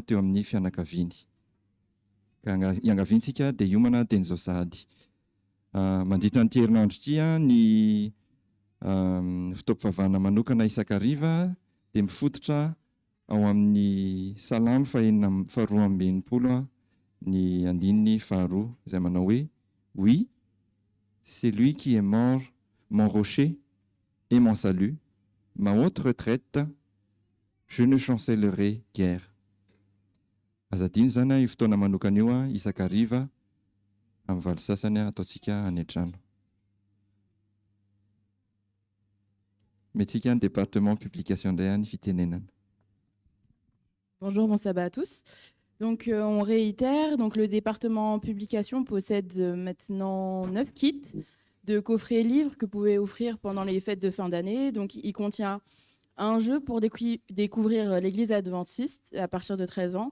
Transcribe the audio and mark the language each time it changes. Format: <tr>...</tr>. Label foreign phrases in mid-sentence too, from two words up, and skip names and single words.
<mg>teo amin'ny fianakaviany ka iangaviantsika dia iomana teny zao sahady mandritra ny herinandro ity ny fitaom-pivavahana manokana isakariva dia mifototra ao amin'ny salamy faharoa ambinipolo ny andininy faharoa izay manao hoe</mg> <fr>oui c'est lui qui est mort mon rocher et mon salut ma haute retraite je ne chancellerai guère</fr> <mg>azadiny zany io fotoana manokana io isakariva amin'ny valo sasany ataontsika any an-trano metsika ny</mg> <fr>département publication</fr> <mg>indray any fitenenana.</mg> <fr>Bonjour, bon sabbat à tous. Donc on réitère, donc le département publication possède maintenant 9 kits de coffrets livres que vous pouvez offrir pendant les fêtes de fin d'année. Donc il contient un jeu pour découvrir l'église adventiste à partir de 13 ans.</fr>